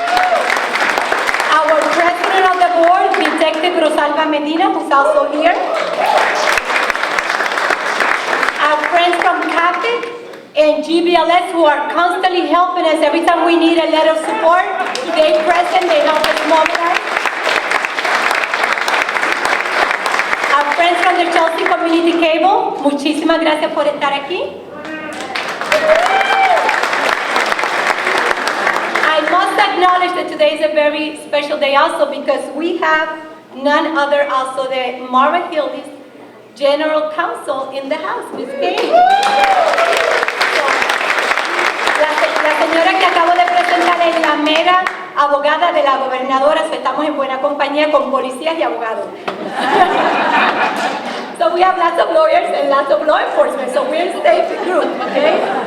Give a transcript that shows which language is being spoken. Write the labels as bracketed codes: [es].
[en] Our President of the Board, Detective Rosalba Medina, who's also here. Our friends from CAPIC and GBLS, who are constantly helping us every time we need a letter of support. Today present, they help us mobilize. Our friends from the Chelsea Community Cable, [es] muchísimas gracias por estar aquí. [en] I must acknowledge that today is a very special day also because we have none other also than Mara Hillis, General Counsel in the House, Ms. Kay. [es] La señora que acabo de presentar es la mera abogada de la gobernadora, [en] so [es] estamos en buena compañía con policías y abogados. [en] So we have lots of lawyers and lots of law enforcement, so we're a safe group, okay?